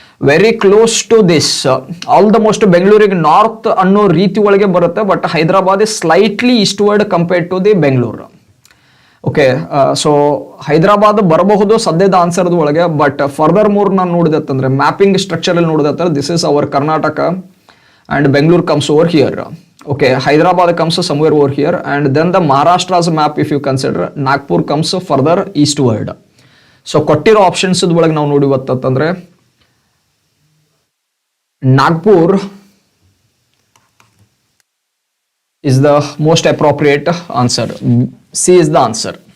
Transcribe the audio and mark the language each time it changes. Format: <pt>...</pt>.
<en>very close to this, almost</en> <kn>ಬೆಂಗಳೂರಿಗೆ north ಅನ್ನೋ ರೀತಿ ಒಳಗೆ ಬರುತ್ತೆ,</kn> <en>But Hyderabad is slightly eastward compared to the Bengaluru.</en> <kn>Okay, so Hyderabad ಬರಬಹುದು ಸದ್ಯದ ಆನ್ಸರ್ದ ಒಳಗೆ, ಬಟ್ ಫರ್ದರ್ ಮೂರ್ ನಾನು ನೋಡಿದತ್ತಂದ್ರೆ ಮ್ಯಾಪಿಂಗ್ ಸ್ಟ್ರಕ್ಚರ್ ಅಲ್ಲಿ ನೋಡಿದತ್ತಂದ್ರೆ</kn> <en>This is our Karnataka and Bengaluru comes over here. Okay, Hyderabad comes somewhere over here, and then the Maharashtra's map if you consider, Nagpur comes further eastward. So</en> <kn>ಕೊಟ್ಟಿರೋ options ಒಳಗೆ ನಾವು ನೋಡಿವತ್ತಂದ್ರೆ</kn> <en>Nagpur is the most appropriate answer. C is the answer.</en>